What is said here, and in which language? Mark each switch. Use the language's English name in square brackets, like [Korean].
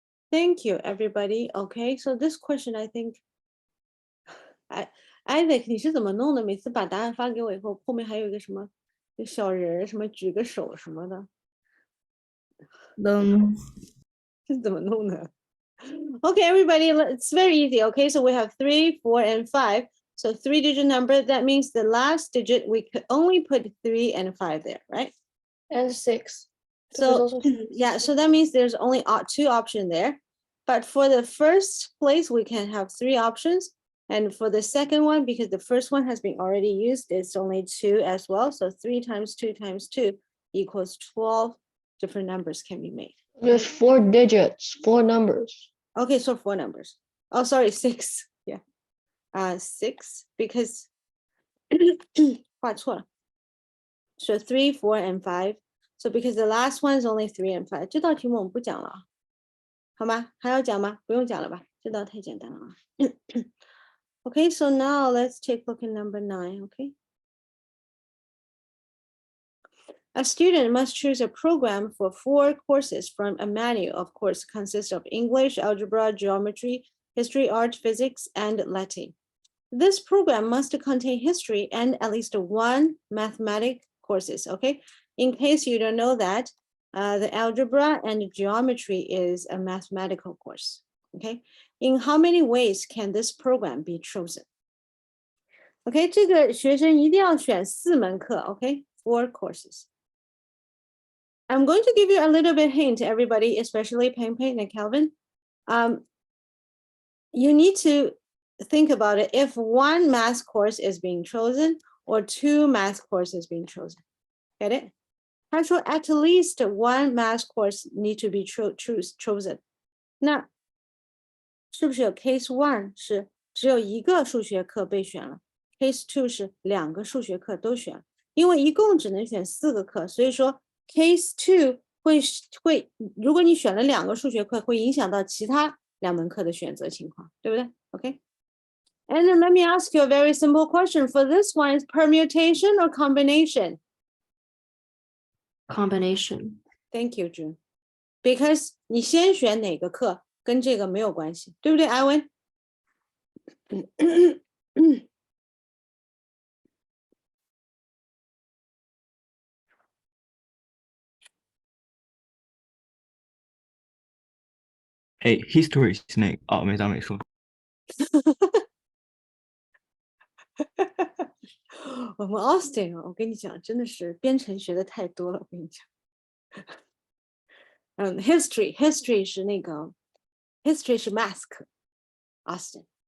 [English] Thank you, everybody. Okay, so this question, I think, Isaac, [Chinese] 你是怎么弄的？每次把答案发给我以后，后面还有一个什么小人儿，什么举个手什么的，这是怎么弄的？ [English] Okay, everybody, it's very easy. Okay, so we have 3, 4, and 5. So 3-digit number, that means the last digit, we could only put 3 and 5 there, right? And 6. So yeah, so that means there's only 2 options there. But for the first place, we can have 3 options. And for the second one, because the first one has been already used, it's only 2 as well. So 3 times 2 times 2 equals 12 different numbers can be made. There's 4 digits, 4 numbers. Okay, so 4 numbers. Oh, sorry, 6. Yeah. 6 because [Chinese] 画错了. [English] So 3, 4, and 5. So because the last one is only 3 and 5. [Chinese] 这道题目我们不讲了，好吗？还要讲吗？不用讲了吧？这道太简单了啊。 [English] Okay, so now let's take a look at number 9, okay? A student must choose a program for 4 courses from a menu. Of course, consists of English, algebra, geometry, history, art, physics, and Latin. This program must contain history and at least 1 mathematics courses, okay? In case you don't know that, the algebra and geometry is a mathematical course, okay? In how many ways can this program be chosen? [Chinese] Okay, 这个学生一定要选4门课, okay? [English] 4 courses. I'm going to give you a little bit hint, everybody, especially Peng Peng and Calvin. You need to think about it if 1 math course is being chosen or 2 math courses being chosen. Get it? [Chinese] 他说 [English] at least 1 math course need to be chosen. [Chinese] 那是不是有 case 1是只有1个数学课被选了 ，case 2是2个数学课都选了，因为一共只能选4个课，所以说 case two 会，如果你选了2个数学课，会影响到其他2门课的选择情况，对不对 ？OK。 [English] And then let me ask you a very simple question. For this one, is permutation or combination? Combination. Thank you, June. [Chinese] Because 你先选哪个课跟这个没有关系，对不对，艾文？哎，history 是那个哦，没当没说。我们 Austin，我跟你讲，真的是编程学的太多了，我跟你讲。 history 是那个 history 是 math 课 ，Austin。